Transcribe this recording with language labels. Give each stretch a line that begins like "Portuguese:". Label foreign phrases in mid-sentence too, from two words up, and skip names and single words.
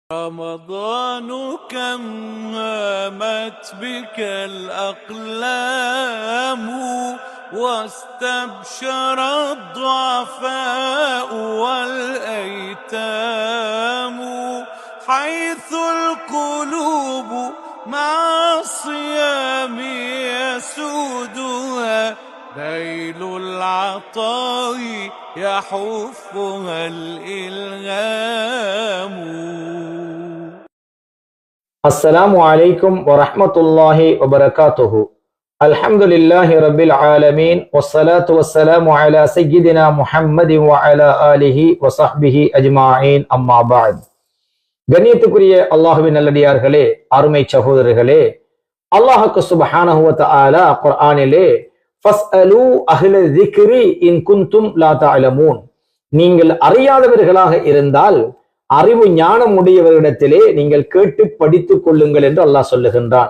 Arabic: رمضان كم هامت بك الأقلام واستبشر الضعفاء والأيتام حيث القلوب مع الصيام يسودها ذيل العطاء يحفها الإلهام. السلام عليكم ورحمة الله وبركاته. الحمد لله رب العالمين والصلاة والسلام على سيدنا محمد وعلى آله وصحبه أجمعين أما بعد.
Tamil: கண்ணியத்துக்குரிய அல்லாஹுவின் நல்லடியார்களே, அருமை சகோதரர்களே, அல்லாஹ்வுக்கு
Arabic: سبحانه وتعالى
Tamil: குர்ஆனிலே
Arabic: فاسألوا أهل الذكر إن كنتم لا تعلمون,
Tamil: நீங்கள் அறியாதவர்களாக இருந்தால் அறிவு ஞானம் உடையவரிடத்திலே நீங்கள் கேட்டு படித்துக் கொள்ளுங்கள் என்று அல்லாஹ் சொல்லுகின்றான்.